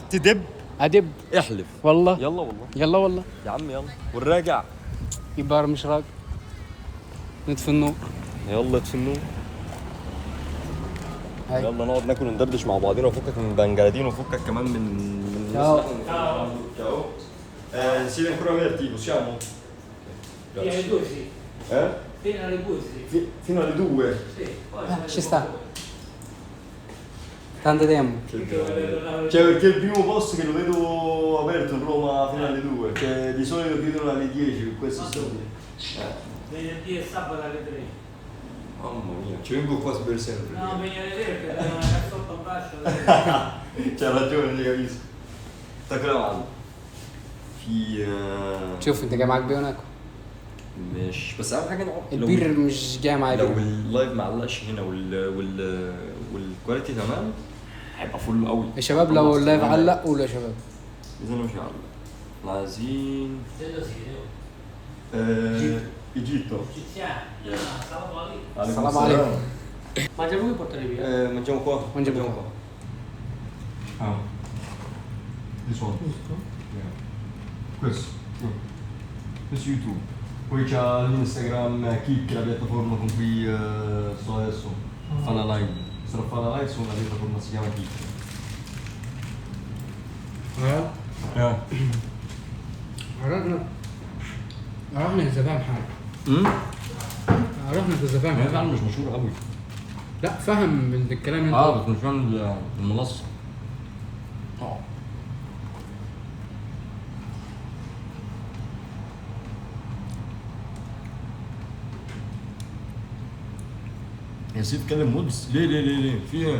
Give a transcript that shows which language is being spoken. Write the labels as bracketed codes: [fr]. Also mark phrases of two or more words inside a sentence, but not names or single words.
[ar] تدب ادب. احلف والله. يلا والله. يلا والله. يا عم يلا والراجع يبقى مش راجع. نطفي النور. يلا اطفي النور. هاي. يلا نقعد ناكل وندردش مع بعضينا وفكك من بنجلادين وفكك كمان من [it] Ciao. Ciao. Si ancora aperti, possiamo? Fino alle 2 sì. Fino alle 2 sì. Fino alle 2? Sì. Poi ci sta. Tanto tempo. Cioè perché è il primo posto che lo vedo aperto in Roma fino alle 2, che di solito chiudono alle 10 per questo sto qui. venerdì e sabato alle 3. Mamma mia, ci vengo qua per sempre. No, vieni alle 3 perché dai una cazzotto a bacio. C'ha ragione, ti capisco. sta [ar] كلام في شوف انت جاي معاك بيه هناك. مش بس اهم حاجه البير مش جاي معايا لو بيه. اللايف معلقش هنا والكواليتي تمام هيبقى فل قوي يا شباب لو اللايف علق قولوا يا شباب. اذا مش هعلق. احنا عايزين [it] Quello sì, ايجيبتو. egiziani. [ar] السلام عليكم. السلام عليكم. [it] Mangiamo qui e portare via. Mangiamo qua. Mangiamo qua. [en] Ah. This one. Yeah. [it] Questo. Questo YouTube. Poi c'ha l'Instagram Kick, la piattaforma con cui sto adesso. Fa la live. Sto a fare la live su una piattaforma che si chiama Kick. Ja. [ar] عرفنا اذا فاهم حاجه. عرفنا اذا فاهم هي حاجه. فعلا مش مشهورة قوي. لا فهم من الكلام اللي اه بس مش فاهم المنصة. يا سيف كلم مودز ليه في ايه؟